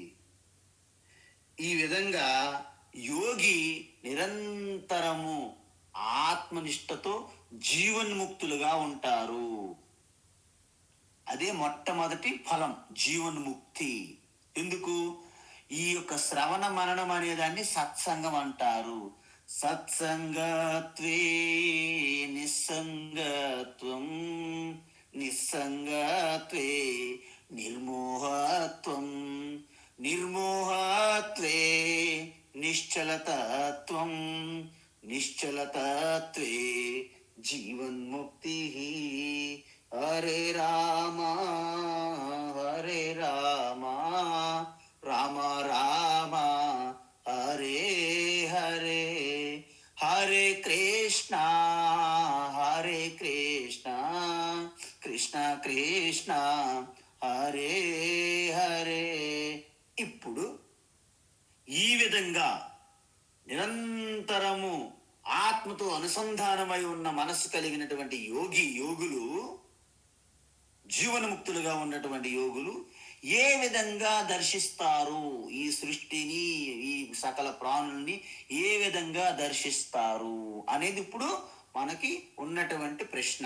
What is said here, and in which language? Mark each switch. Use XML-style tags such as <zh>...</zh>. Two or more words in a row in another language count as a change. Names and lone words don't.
<te>ఈ విధంగా యోగి నిరంతరము ఆత్మనిష్టతో జీవన్ముక్తులుగా ఉంటారు. అదే మొట్టమొదటి ఫలం, జీవన్ముక్తి. ఎందుకు? ఈ యొక్క శ్రవణ మననం అనేదాన్ని సత్సంగం అంటారు.</te> <sa>సత్సంగత్వే నిస్సంగత్వం, నిస్సంగత్వే నిర్మోహత్వం, నిర్మోహత్వే నిశ్చలతత్వం, నిశ్చలతత్వే జీవన్ముక్తి. హరే రామ హరే రామ, రామ రామ హరే హరే, హరే కృష్ణ హరే కృష్ణ, కృష్ణ కృష్ణ హరే హరే.</sa> <te>ఇప్పుడు ఈ విధంగా నిరంతరము ఆత్మతో అనుసంధానమై ఉన్న మనస్సు కలిగినటువంటి యోగులు, జీవనముక్తులుగా ఉన్నటువంటి యోగులు ఏ విధంగా దర్శిస్తారు ఈ సృష్టిని, ఈ సకల ప్రాణుల్ని ఏ విధంగా దర్శిస్తారు అనేది ఇప్పుడు మనకి ఉన్నటువంటి ప్రశ్న.</te>